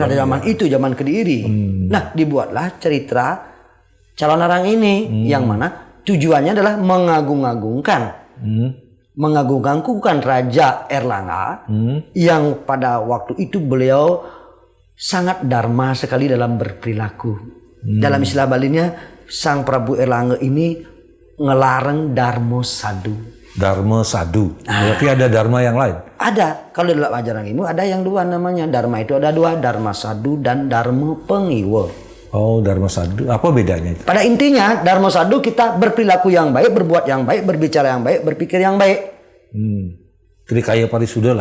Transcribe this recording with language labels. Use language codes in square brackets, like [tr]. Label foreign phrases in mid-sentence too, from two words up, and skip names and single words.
[id] Pada zaman itu, zaman Kediri. Nah, dibuatlah cerita calon narang ini yang mana tujuannya adalah mengagung-agungkan Raja Erlangga yang pada waktu itu beliau sangat dharma sekali dalam berperilaku. Dalam istilah Balinya, Sang Prabu Erlangga ini ngelarang Darmo Sadu. Darma Sadu. Berarti ada dharma yang lain? Ada. Kalau dalam ajaran ilmu ada yang dua namanya. Dharma itu ada dua. Dharma Sadu dan Dharma Pengiwa. Dharma Sadu. Apa bedanya itu? Pada intinya Dharma Sadu kita berperilaku yang baik, berbuat yang baik, berbicara yang baik, berpikir yang baik. Trikaya Parisuda lah.